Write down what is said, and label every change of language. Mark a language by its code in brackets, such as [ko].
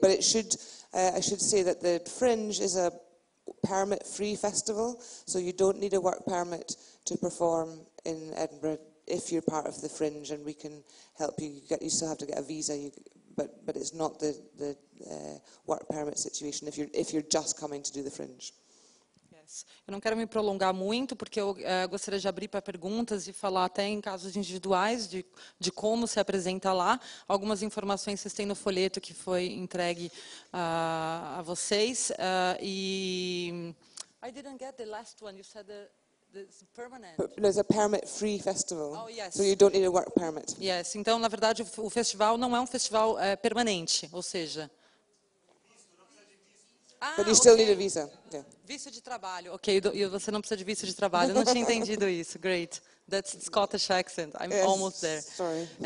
[en] But it should I should say that the Fringe is a permit-free festival, so you don't need a work permit to perform in Edinburgh if you're part of the Fringe, and we can help you. You still have to get a visa, but it's not the work permit situation if you're just coming to do the Fringe. [pt] Eu não quero me prolongar muito, porque eu gostaria de abrir para perguntas e falar até em casos individuais de como se apresenta lá. Algumas informações vocês têm no folheto que foi entregue a vocês. [en] I didn't get the last one. You said it's permanent. There's a permit-free festival, oh, yes. So you don't need a work permit. Yes. [pt] Então, na verdade, o festival não é um festival permanente, ou seja... [en] But you still need a visa. Yeah. [pt] Visto de trabalho, ok. E você não precisa de visto de trabalho. Eu não tinha entendido isso. [en] Great. That's Scottish accent. I'm almost there. Sorry.